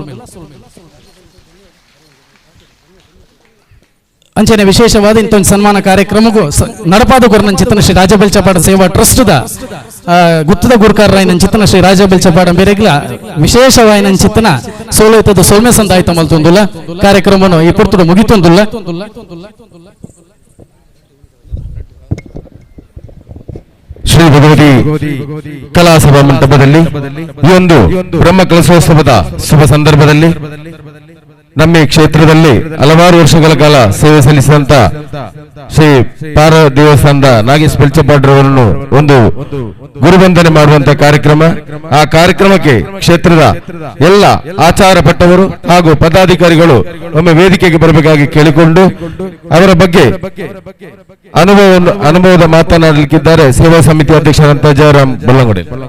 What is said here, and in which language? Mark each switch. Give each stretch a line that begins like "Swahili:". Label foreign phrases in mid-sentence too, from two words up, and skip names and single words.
Tulu: ಅಂಚನೆ ವಿಶೇಷವಾದ ಇಂಥ ಸನ್ಮಾನ ಕಾರ್ಯಕ್ರಮಗೂ ನಡಪಾದ ಗುರುನಂಚಿತನ ಶ್ರೀ ರಾಜಬೆಲ್ಚಪಾಡ ಸೇವಾ ಟ್ರಸ್ಟ್ ದ ಗುತ್ತದ ಗುರುಕಾರರಾಯನಂಚಿತನ ಶ್ರೀ ರಾಜಬೆಲ್ಚಪಾಡ ಬೇರೆಗ್ಲ ವಿಶೇಷವಾಯಿನಂಚಿತನ ಸೋಲೈತದ ಸೊಲ್ಮೆ ಸಂದಾಯಿತ ಮಲ್ತೊಂದುಲ್ಲ ಕಾರ್ಯಕ್ರಮವನ್ನು ಈ ಪುರ್ತುಡು ಮುಗಿತೊಂದುಲ್ಲ
Kannada: ಶ್ರೀ ಭಗವತಿ ಕಲಾಸಭಾ ಮಂಟಪದಲ್ಲಿ ಈ ಒಂದು ಬ್ರಹ್ಮ ಕಲಶೋತ್ಸವದ ಶುಭ ಸಂದರ್ಭದಲ್ಲಿ ನಮ್ಮ ಈ ಕ್ಷೇತ್ರದಲ್ಲಿ ಹಲವಾರು ವರ್ಷಗಳ ಕಾಲ ಸೇವೆ ಸಲ್ಲಿಸಿದಂತ ಶ್ರೀ ಪಾರ ದೇವಸ್ಥಾನದ ನಾಗೇಶ್ ಬೆಲ್ಚಪಾಡ್ರವರನ್ನು ಒಂದು ಗುರುವಂದನೆ ಮಾಡುವಂತ ಕಾರ್ಯಕ್ರಮ. ಆ ಕಾರ್ಯಕ್ರಮಕ್ಕೆ ಕ್ಷೇತ್ರದ ಎಲ್ಲ ಆಚಾರ ಪಟ್ಟವರು ಹಾಗೂ ಪದಾಧಿಕಾರಿಗಳು ಒಮ್ಮೆ ವೇದಿಕೆಗೆ ಬರಬೇಕಾಗಿ ಕೇಳಿಕೊಂಡು ಅವರ ಬಗ್ಗೆ ಅನುಭವದ ಮಾತನಾಡಲಿಕ್ಕಿದ್ದಾರೆ ಸೇವಾ ಸಮಿತಿ ಅಧ್ಯಕ್ಷರಾದಂತಹ ಜಯರಾಮ್ ಬಲ್ಲಂಗುಡೆ.